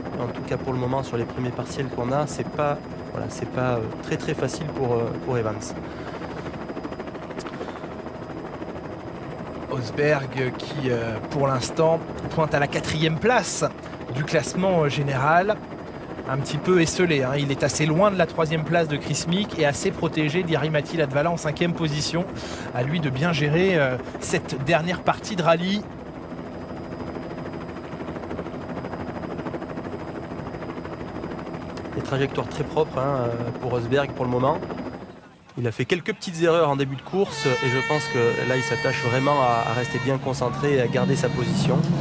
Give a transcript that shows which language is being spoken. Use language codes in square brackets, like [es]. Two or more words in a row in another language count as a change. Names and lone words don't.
[fr] En tout cas pour le moment sur les premiers partiels qu'on a, c'est pas très très facile pour Evans. Osberg qui pour l'instant pointe à la 4e place du classement général. Un petit peu esselé, il est assez loin de la 3e place de Chris Meek et assez protégé d'Jari-Matti Latvala en 5e position. À lui de bien gérer cette dernière partie de rallye. Des trajectoires très propres pour Osberg pour le moment. Il a fait quelques petites erreurs en début de course et je pense que là il s'attache vraiment à rester bien concentré et à garder sa position.